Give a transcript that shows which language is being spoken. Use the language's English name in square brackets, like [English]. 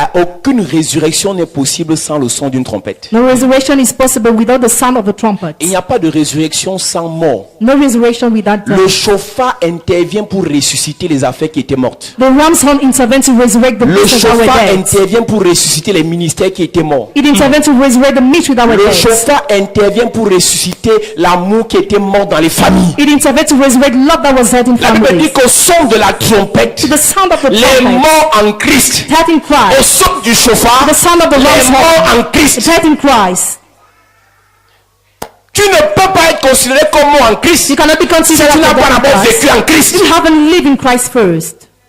[French] aucune résurrection n'est possible sans le son d'une trompette. [English] No resurrection is possible without the sound of the trumpet. [French] Il n'y a pas de résurrection sans mort. [English] No resurrection without [French] Le [English] death. [French] chauffard intervient pour ressusciter les affaires qui étaient mortes. [English] The ram's horn intervene to resurrect the [French] Le [English] persons that were [French] chauffard [English] dead. [French] intervient pour ressusciter les ministères qui étaient morts. [English] It intervene to resurrect the mystery that were [French] Le [English] dead. [French] chauffard intervient pour ressusciter l'amour qui était mort dans les familles. [English] It intervene to resurrect love that was dead in [French] La Bible dit [English] families. [French] qu'au son de la trompette, [English] To the sound of the [French] les [English] trumpet, [French] morts en Christ, [English] death in [French] au [English] Christ. [French] son du chauffard, [English] The sound of the [French] les [English] ram's [French] morts [English] horn, [French] en Christ. [English] death in Christ. [French] Tu ne peux pas être considéré comme mort en Christ [English] You cannot be [French] si [English] considered [French] tu [English] as [French] n'as pas [English] dead in [French] d'abord [English] Christ. [French] vécu en Christ. [English] You haven't lived in Christ first.